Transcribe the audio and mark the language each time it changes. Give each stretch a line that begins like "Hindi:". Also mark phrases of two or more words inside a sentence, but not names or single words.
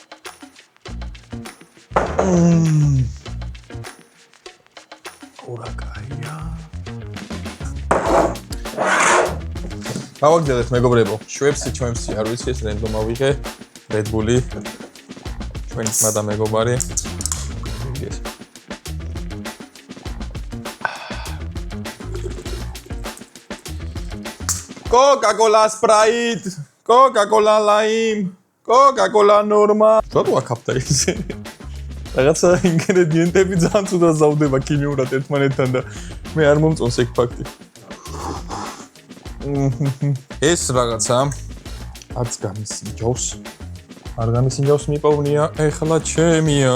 Georgian: ორაკაია. გავაგზავნეთ მეგობრებო. ჩვენს არ ვიცი ეს რენდომ ავიღე. Red Bull-ი. ჩვენი ძმა და მეგობარი. ეს. Coca-Cola Sprite, Coca-Cola Lime, Coca-Cola Norma. Რატო აქაფთა ისე? რაღაცა ინგრედიენტები ძალიან ცუდად ზავდება ქიმიურად ერთმანეთთან და მე არ მომწონს ეგ ფაქტი. ეს რაღაცა არც გამისინჯავს. არ გამისინჯავს მიპოვნია, ეხლა ჩემია.